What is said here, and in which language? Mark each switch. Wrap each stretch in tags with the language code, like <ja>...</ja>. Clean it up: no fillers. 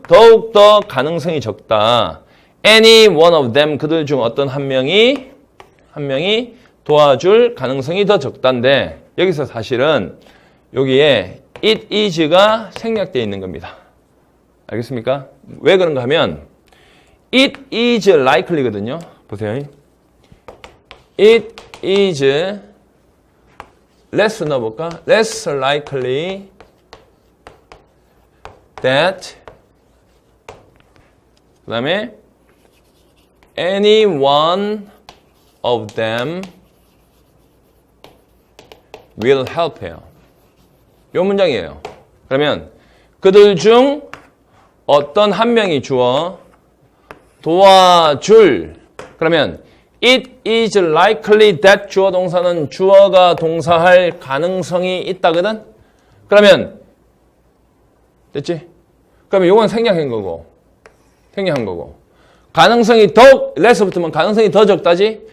<ko>더욱 더 가능성이 적다.</ko> <en>any one of them</en> <ko>그들 중 어떤 한 명이 도와줄 가능성이 더 적다인데 여기서 사실은 여기에</ko> <en>it is</en> <ko>가 생략되어 있는 겁니다. 알겠습니까? 왜 그런가 하면</ko> <en>it is likely</en> <ko>거든요. 보세요.</ko> <en>it is less</en> <ko>넣어볼까?</ko> <en>less likely that</en> <ko>그 다음에</ko> <en>any one of them will help</en> <ko>해요. 요 문장이에요. 그러면 그들 중 어떤 한 명이 주어 도와줄 그러면</ko> <en>it is likely that</en> <ko>주어 동사는 주어가 동사할 가능성이 있다거든? 그러면 됐지? 그러면 요건 생략한 거고 가능성이 더욱 less 붙으면 가능성이 더 적다지?</ko>